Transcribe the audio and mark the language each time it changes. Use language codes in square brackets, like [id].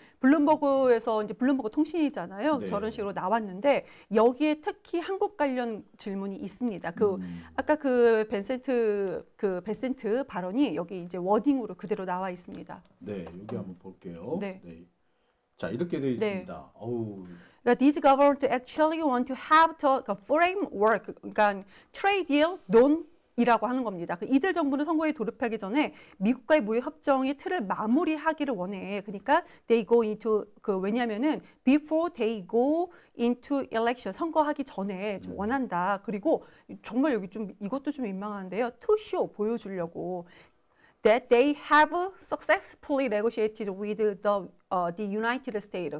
[ko] 블룸버그에서 이제 블룸버그 통신이잖아요. 네. 저런 식으로 나왔는데 여기에 특히 한국 관련 질문이 있습니다. 아까 그 베센트 발언이 여기 이제 워딩으로 그대로 나와 있습니다. 네, 여기 한번 볼게요. 네. 자 이렇게 되어 네. 있습니다. 어우. 그러니까 [en] these government actually want to have the framework, 그러니까 trade deal, [ko] 이라고 하는 겁니다. 이들 정부는 선거에 돌입하기 전에 미국과의 무역 협정의 틀을 마무리하기를 원해. 그러니까 [en] they go into [ko] 왜냐하면은 [en] before they go into election [ko] 선거하기 전에 좀 원한다. 그리고 정말 여기 좀 이것도 좀 민망한데요. [en] to show [ko] 보여주려고 [en] that they have successfully negotiated with the United States.